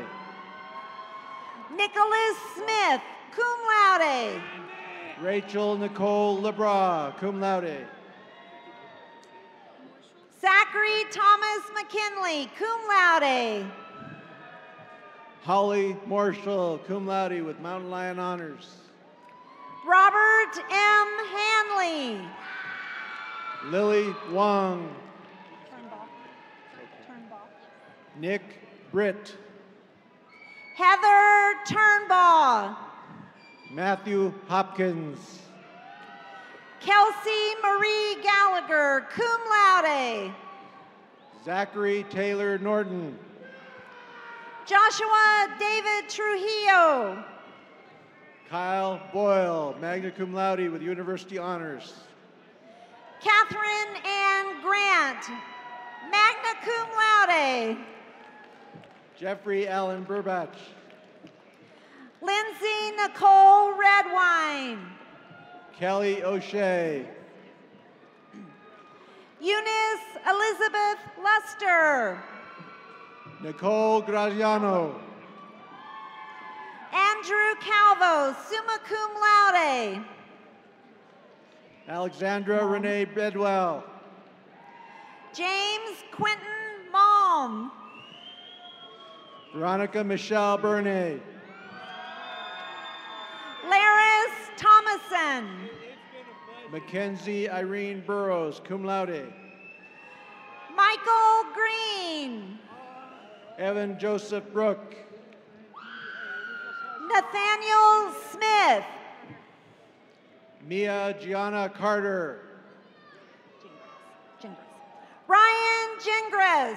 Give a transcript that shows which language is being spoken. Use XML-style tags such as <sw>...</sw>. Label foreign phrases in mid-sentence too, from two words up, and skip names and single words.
<en>Nicholas Smith,</en> <la>cum laude.</la> <en>Rachel Nicole Lebras,</en> <la>cum laude.</la> <en>Zachary Thomas McKinley,</en> <la>cum laude.</la> <en>Holly Marshall,</en> <la>cum laude</la> <en>with Mountain Lion honors. Robert M. Hanley. Lily Wong. Nick Britt. Heather Turnbaugh. Matthew Hopkins. Kelsey Marie Gallagher,</en> <la>cum laude.</la> <en>Zachary Taylor Norton. Joshua David Trujillo. Kyle Boyle,</en> <la>magna cum laude</la> <en>with university honors. Catherine Ann Grant,</en> <la>magna cum laude.</la> <en>Jeffrey Allen Burbach. Lindsay Nicole Redwine. Kelly O'Shea. Eunice Elizabeth Luster. Nicole Graziano. Andrew Calvo,</en> <la>summa cum laude.</la> <en>Alexandra Renee Bedwell. James Quentin Malm. Veronica Michelle Bernay. Laris Thomason. Mackenzie Irene Burrows,</en> <la>cum laude.</la> <en>Michael Green. Evan Joseph Brook. Nathaniel Smith. Mia Gianna Carter. Ryan Gingras.</en>